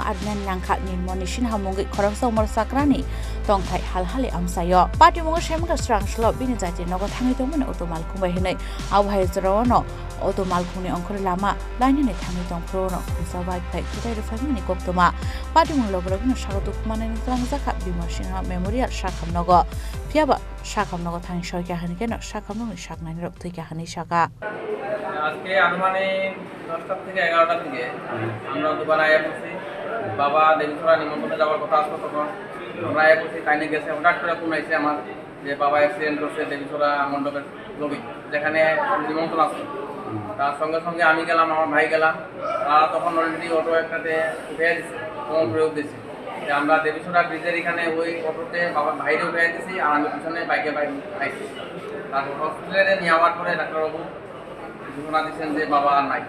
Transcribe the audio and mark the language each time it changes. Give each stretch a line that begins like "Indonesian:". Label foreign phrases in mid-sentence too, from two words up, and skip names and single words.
Kok Borok: arina nangkha nilmoni sinha mungi khoroksa umar sakrani tongthai halhali amsayo patimung shemga srangshala bini jati nogo thangi tongmani otomal khumbai hinai awhai jrawano otomal khuni ongkhore lama lainani thangi tongprono khongsa bai phai thudai re phaimani koktoma patimung logrogno sagotu khumani klangjaka bimarsinha memorial shakamnogo phiaba shakamnogo thangi shoyka hanikeno shakamnogo shaknani rok thika hani shaka
Bangla: আজকে আনুমানিক 10টা থেকে 11টা থেকে আমরা দুবার আয়া পড়ছি বাবা দেবীছড়া নিমন্ত্রণে যাওয়ার কথা আসতো তখন আমরা আয়া পড়ছি তাইনে গেছে হঠাৎ করে ফোন আইছে আমার যে বাবা অ্যাক্সিডেন্ট করছে দেবীছড়া মণ্ডপের লবি যেখানে নিমন্ত্রণ আছে তার সঙ্গে সঙ্গে আমি গেলাম আমার ভাই গেলাম তারা তখন অলরেডি অটো একটাতে উঠে দিচ্ছে ফোন প্রয়োগ দিচ্ছে যে আমরা দেবীছড়া ব্রিজের এখানে ওই অটোতে বাবার ভাইরে উঠে দিয়েছি আর আমি পিছনে বাইকে আইছি তারপর হসপিটালে নিয়ে যাওয়ার পরে ডাক্তারবাবু ঘোষণা দিচ্ছেন যে বাবা আর নাই।